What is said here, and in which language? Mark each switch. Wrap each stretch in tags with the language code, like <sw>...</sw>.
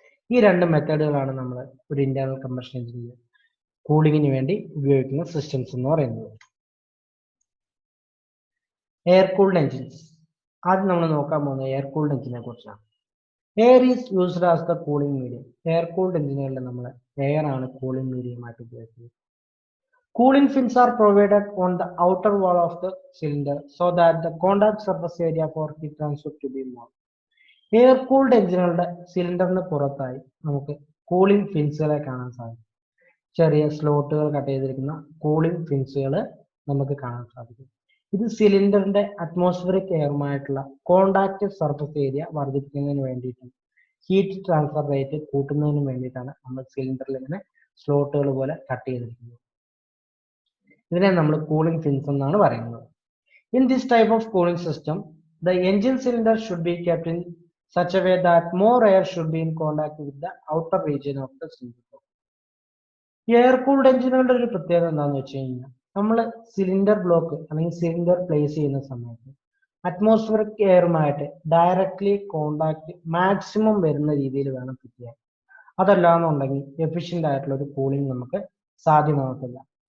<ml>ഈ രണ്ട് മെത്തേഡുകളാണ് നമ്മൾ ഒരു ഇന്റേണൽ കമ്പഷൻ എഞ്ചിനിൽ കൂളിംഗിന് വേണ്ടി ഉപയോഗിക്കുന്ന സിസ്റ്റംസ് എന്ന് പറയുന്നത്. Air cooled engines. ആദ്യം നമ്മൾ നോക്കാൻ പോകുന്നത് എയർ കൂൾഡ് എഞ്ചിനെ കുറിച്ചാണ്.</ml> <en>Air is used as the cooling medium.</en> <ml>Air cooled എഞ്ചിനുകളിൽ നമ്മൾ എയർ ആണ് കൂളിംഗ് മീഡിയമായിട്ട് ഉപയോഗിക്കുന്നത്.</ml> <en>Cooling fins are provided on the outer wall of the cylinder so that the contact surface area for heat transfer to be more.</en> <ml>Air cooled എഞ്ചിനുകളുടെ സിലിണ്ടറിന് പുറത്തായി നമുക്ക് cooling ഫിൻസുകളെ കാണാൻ സാധിക്കും. ചെറിയ സ്ലോട്ടുകൾ കട്ട് ചെയ്തിരിക്കുന്ന കൂളിംഗ് ഫിൻസുകൾ നമുക്ക് കാണാൻ സാധിക്കും. ഇത് സിലിണ്ടറിന്റെ അറ്റ്മോസ്ഫിയറിക് എയറുമായിട്ടുള്ള കോണ്ടാക്ട് സർഫസ് ഏരിയ വർദ്ധിപ്പിക്കുന്നതിന് വേണ്ടിയിട്ടും ഹീറ്റ് ട്രാൻസ്ഫർ റേറ്റ് കൂട്ടുന്നതിന് വേണ്ടിയിട്ടാണ് നമ്മൾ സിലിണ്ടറിൽ ഇങ്ങനെ സ്ലോട്ടുകൾ പോലെ കട്ട് ചെയ്തിരിക്കുന്നത്. ഇതിനെ നമ്മൾ കൂളിംഗ് ഫിൻസ് എന്നാണ് പറയുന്നത്.</ml> <en>In this type of cooling system the engine cylinder should be kept in such a way that more air should be in contact with the outer region of the cylinder.</en> <ml>Air cooled എഞ്ചിനുകളുടെ ഒരു പ്രത്യേകത എന്താണെന്ന് വെച്ച് കഴിഞ്ഞാൽ നമ്മൾ cylinder block അല്ലെങ്കിൽ cylinder place ചെയ്യുന്ന സമയത്ത് atmospheric എയറുമായിട്ട് directly contact maximum വരുന്ന രീതിയിൽ വേണം ഫിറ്റ് ചെയ്യാൻ. അതല്ലാന്നുണ്ടെങ്കിൽ എഫിഷ്യന്റ് ആയിട്ടുള്ള ഒരു കൂളിംഗ് നമുക്ക് സാധ്യമാകത്തില്ല.</ml>